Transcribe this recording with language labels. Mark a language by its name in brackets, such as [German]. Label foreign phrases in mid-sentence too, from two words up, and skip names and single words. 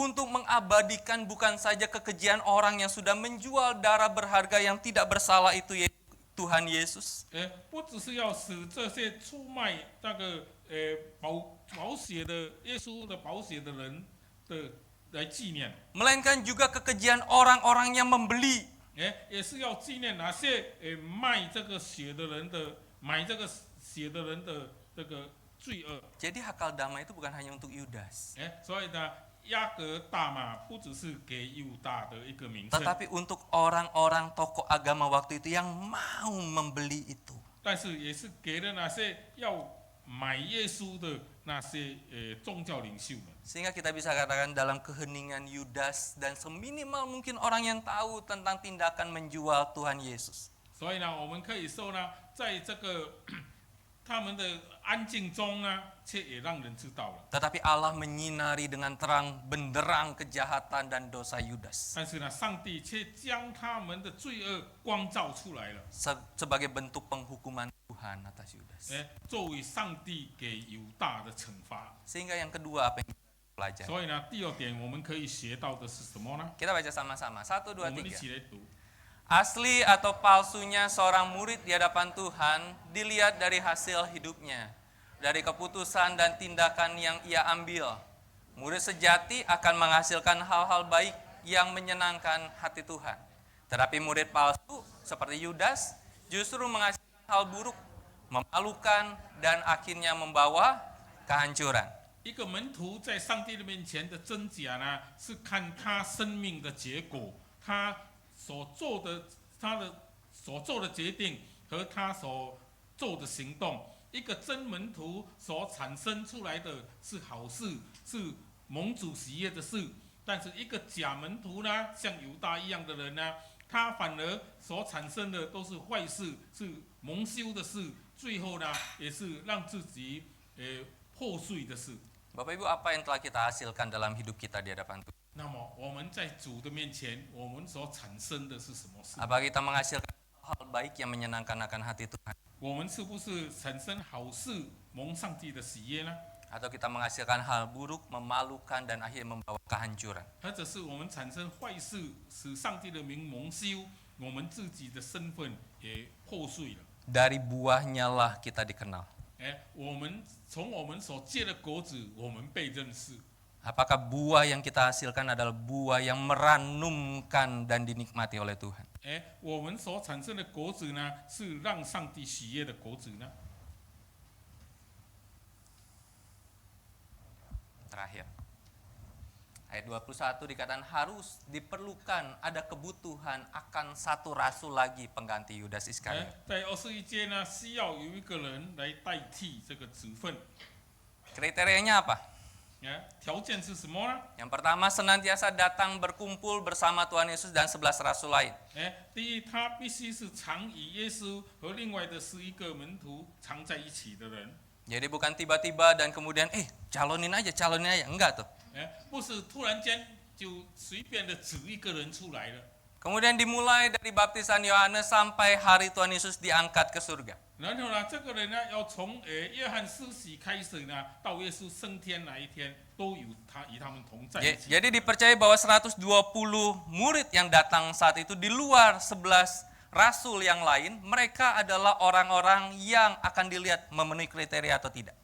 [Indonesian] Untuk mengabadikan bukan saja kekejian orang yang sudah menjual darah berharga yang tidak bersalah itu yaitu Tuhan Yesus. [Chinese] 不只是要使这些出卖那个宝血的耶稣的宝血的人的来纪念， [Indonesian] Melainkan juga kekejian orang-orang yang membeli. [Chinese] 也是要纪念那些卖这个血的人的买这个血的人的这个罪恶。 [Indonesian] Jadi hakal dama itu bukan hanya untuk Yudas, [Chinese] 所以呢，雅各大马不只是给犹大的一个名称， [Indonesian] tetapi untuk orang-orang tokoh agama waktu itu yang mau membeli itu. [Chinese] 但是也是给了那些要买耶稣的那些宗教领袖们。 [Indonesian] Sehingga kita bisa katakan dalam keheningan Yudas dan seminimal mungkin orang yang tahu tentang tindakan menjual Tuhan Yesus. [Chinese] 所以呢，我们可以说呢，在这个他们的安静中呢，却也让人知道了。 [Indonesian] Tetapi Allah menyinari dengan terang benderang kejahatan dan dosa Yudas [Chinese] 但是呢，上帝却将他们的罪恶光照出来了， [Indonesian] sebagai bentuk penghukuman Tuhan atas Yudas. [Chinese] 作为上帝给犹大的惩罚。 [Indonesian] Sehingga yang kedua apa yang kita pelajari? [Chinese] 所以呢，第二点我们可以学到的是什么呢？ [Indonesian] Kita baca sama-sama. 1, [Chinese] 我 [Indonesian] 2, [Chinese] 们一 [Indonesian] 3. [Chinese] 起来读。 [Indonesian] Asli atau palsunya seorang murid di hadapan Tuhan dilihat dari hasil hidupnya, dari keputusan dan tindakan yang ia ambil. Murid sejati akan menghasilkan hal-hal baik yang menyenangkan hati Tuhan. Tetapi murid palsu seperti Yudas justru menghasilkan hal buruk, memalukan dan akhirnya membawa kehancuran. [Chinese] 一个门徒在上帝的面前的真假呢，是看他生命的结果，他所做的决定和他所做的行动。一个真门徒所产生出来的是好事，是蒙主喜悦的事。但是一个假门徒呢，像犹大一样的人呢，他反而所产生的都是坏事，是蒙羞的事，最后呢，也是让自己破碎的事。 [Indonesian] Bapak Ibu, apa yang telah kita hasilkan dalam hidup kita di hadapan Tuhan? [Chinese] 那么我们在主的面前，我们所产生的是什么事？ [Indonesian] Apakah kita menghasilkan hal baik yang menyenangkan akan hati Tuhan? [Chinese] 我们是不是产生好事，蒙上帝的喜悦呢？ [Indonesian] Atau kita menghasilkan hal buruk, memalukan dan akhirnya membawa kehancuran? [Chinese] 或者是我们产生坏事，使上帝的名蒙羞，我们自己的身份也破碎了？ [Indonesian] Dari buahnya lah kita dikenal. [Chinese] 我们从我们所结的果子，我们被认识。 [Indonesian] Apakah buah yang kita hasilkan adalah buah yang meranumkan dan dinikmati oleh Tuhan? [Chinese] 我们所产生的果子呢，是让上帝喜悦的果子呢？ [Indonesian] Terakhir. Ayat 21 dikatakan harus diperlukan ada kebutuhan akan satu rasul lagi pengganti Yudas Iskariot. [Chinese] 在21节呢，需要有一个人来代替这个职分。 [Indonesian] Kriterianya apa? [Chinese] 条件是什么呢？ [Indonesian] Yang pertama, senantiasa datang berkumpul bersama Tuhan Yesus dan 11 rasul lain. [Chinese] 第一，他必须是常与耶稣和另外的11个门徒常在一起的人。 [Indonesian] Jadi bukan tiba-tiba dan kemudian calonin aja, enggak tuh. [Chinese] 不是突然间就随便的指一个人出来了。 [Indonesian] Kemudian dimulai dari baptisan Yohanes sampai hari Tuhan Yesus diangkat ke surga. [Chinese] 然后呢，这个人呢，要从约翰施洗开始呢，到耶稣升天那一天，都有他与他们同在一起。 [Indonesian] Jadi dipercaya bahwa 120 murid yang datang saat itu di luar 11 rasul yang lain, mereka adalah orang-orang yang akan dilihat memenuhi kriteria atau tidak.